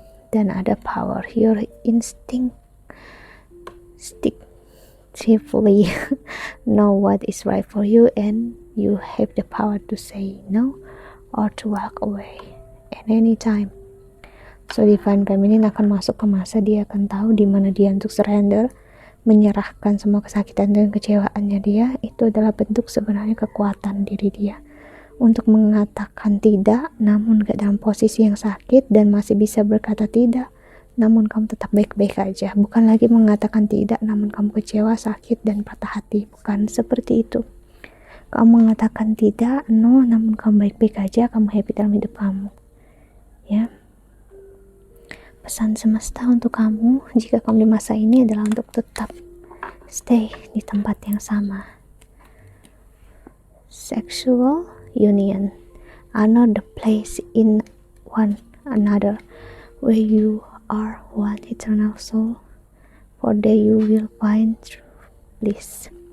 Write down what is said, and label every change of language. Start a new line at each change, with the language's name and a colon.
Indonesian: Dan ada
English: power, your instinct instinctively know what is right for you, and you have the power to say no or to walk away at any time.
Indonesian: So Divine Feminine akan masuk ke masa dia akan tahu di mana dia untuk surrender, menyerahkan semua kesakitan dan kecewaannya dia. Itu adalah bentuk sebenarnya kekuatan diri dia untuk mengatakan tidak, namun gak dalam posisi yang sakit, dan masih bisa berkata tidak namun kamu tetap baik-baik aja. Bukan lagi mengatakan tidak namun kamu kecewa, sakit, dan patah hati. Bukan seperti itu. Kamu mengatakan tidak, no, namun kamu baik-baik aja, kamu happy dalam hidup kamu ya. Pesan semesta untuk kamu jika kamu di masa ini adalah untuk tetap stay di tempat yang sama.
English: Sexual union are not the place in one another where you are one eternal soul, for there you will find true bliss.